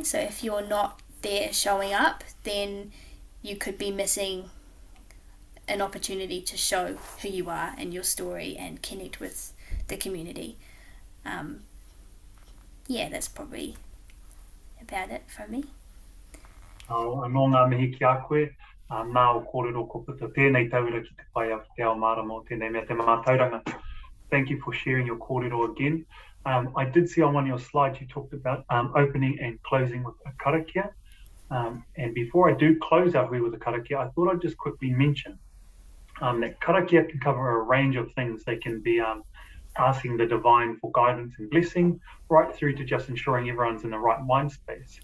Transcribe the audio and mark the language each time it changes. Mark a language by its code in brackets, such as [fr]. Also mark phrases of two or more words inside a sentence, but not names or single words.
[en] So if you're not there showing up, then you could be missing an opportunity to show who you are and your story and connect with the community. That's probably about it from me. [mi] Anō ngā mihi ki a koe, nā o kōrero ko puta tēnei tauira ki te whai a te ao mārama o tēnei mea te mātauranga. [en] Thank you for sharing your kōrero again. I did see on one of your slides you talked about opening and closing with a karakia. And before I do close our hui with a karakia, I thought I'd just quickly mention that karakia can cover a range of things. They can be asking the divine for guidance and blessing, right through to just ensuring everyone's in the right mind space.